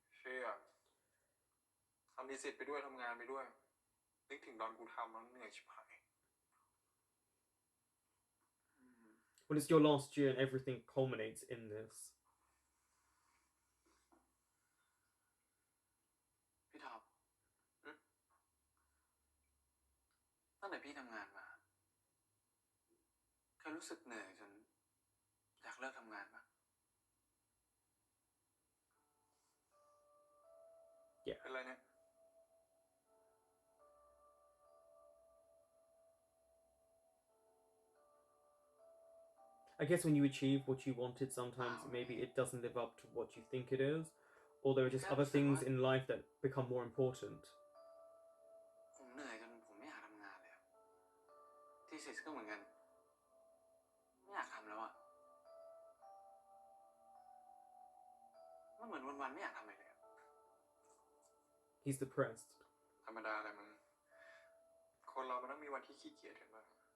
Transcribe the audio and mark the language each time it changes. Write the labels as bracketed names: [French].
[Thai] เชื่อทำดีเสร็จไปด้วยทำงานไปด้วยนึกถึงตอนกูทำแล้วเหนื่อยชิบหาย [English] Well, it's your last year and everything culminates in this. [Thai] พี่ท็อปตั้งแต่พี่ทำงานมาเคยรู้สึกเหนื่อยจนอยากเลิกทำงานปะ เป็นไรเนี่ย [English] I guess when you achieve what you wanted, sometimes maybe it doesn't live up to what you think it is, or there are just other things in life that become more important. [Thai] ผมเหนื่อยจนผมไม่อยากทำงานเลยทีสิสก็เหมือนกันไม่อยากทำแล้วอะมันเหมือนวันๆไม่อยากทำอะไรเลย [English] He's depressed. [Thai] ธรรมดาแหละมึงคนเรามันต้องมีวันที่ขี้เกียจกันบ้าง